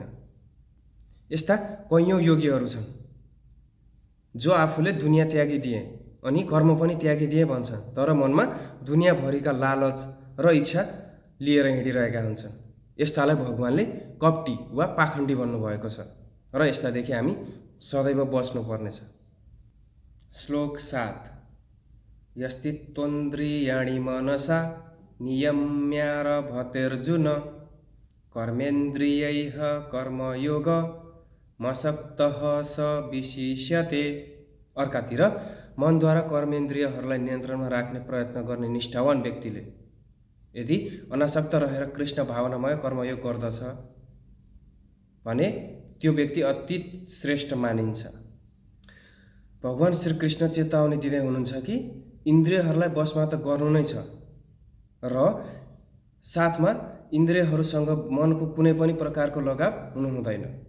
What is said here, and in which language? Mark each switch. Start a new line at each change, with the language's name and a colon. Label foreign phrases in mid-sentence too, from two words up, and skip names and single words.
Nepali: यस्ता कैयौँ योगीहरू छन् जो आफूले दुनियाँ त्यागिदिए अनि कर्म पनि त्यागिदिए भन्छन्, तर मनमा दुनियाँभरिका लालच र इच्छा लिएर हिँडिरहेका हुन्छन्। यस्तालाई भगवानले कपटी वा पाखण्डी भन्नुभएको छ, र यस्तादेखि हामी सदैव बच्नुपर्नेछ। श्लोक 7।
Sanskrit: यस्तित्वेन्द्रियाणि मनसा नियम्यारभतेर्जुन कर्मेन्द्रियैः कर्मयोग मसक्तः स विशिष्यते।
Nepali: अर्कातिर मनद्वारा कर्मेन्द्रियहरूलाई नियन्त्रणमा राख्ने प्रयत्न गर्ने निष्ठावान व्यक्तिले यदि अनासक्त रहेर कृष्ण भावनामय कर्मयोग गर्दछ भने त्यो व्यक्ति अति श्रेष्ठ मानिन्छ। भगवान श्रीकृष्ण चेतावनी दिँदै हुनुहुन्छ कि इन्द्रियहरूलाई बसमा त गर्नु नै छ, र साथमा इन्द्रियहरूसँग मनको कुनै पनि प्रकारको लगाव हुनु हुँदैन।